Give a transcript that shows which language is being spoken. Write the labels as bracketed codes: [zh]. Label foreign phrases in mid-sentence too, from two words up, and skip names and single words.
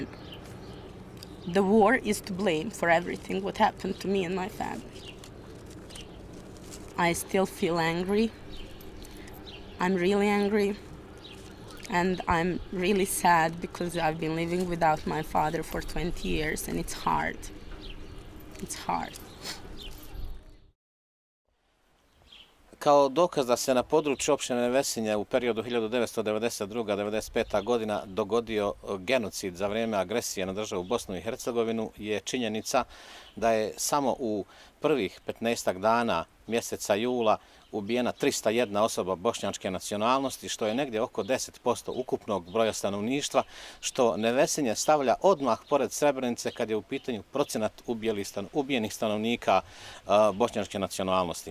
[en] The war is to blame for everything what happened to me and my family. I still feel angry. I'm really angry. And I'm really sad because I've been living without my father for 20 years and it's hard. It's hard. [bs] Kao dokaz da se na području opštine Nevesinje u periodu 1992-1995. godina dogodio genocid za vrijeme agresije na državu Bosnu i Hercegovinu je činjenica da je samo u prvih 15 dana mjeseca jula ubijena 301 osoba bošnjačke nacionalnosti, što je negdje oko 10% ukupnog broja stanovništva, što Nevesinje stavlja odmah pored Srebrenice kad je u pitanju procenat ubijenih stanovnika bošnjačke nacionalnosti.